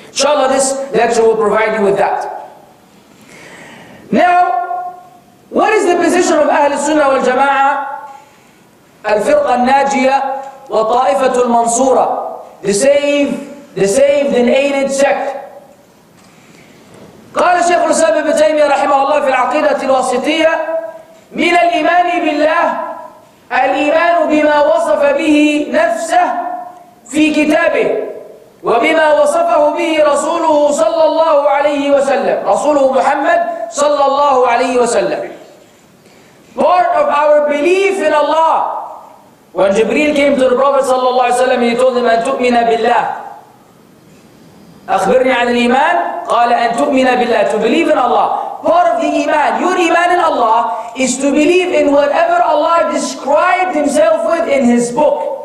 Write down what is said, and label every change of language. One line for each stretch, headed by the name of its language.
English: Inshallah, this lecture will provide you with that. Now, what is the position of Ahl-Sunnah wal Jama'ah, Al-Firqa Al-Najiyah wa Ta'ifatul Mansura, the saved and aided sect?
Arabic: قال الشيخ الإسلام ابن تيمية رحمه الله في العقيدة الواسطية: من الإيمان بالله الإيمان بما وصف به نفسه في كتابه وبما وصفه به رسوله صلى الله عليه وسلم، رسوله محمد صلى الله عليه وسلم.
English: Part of our belief in Allah. When Jibreel came to the Prophet صلى الله عليه وسلم, he told him
Arabic: أن تؤمن بالله. أخبرني عن الإيمان. قال أن تؤمن بالله,
English: to believe in Allah. Part of the iman, your iman in Allah, is to believe in whatever Allah described Himself with in His book.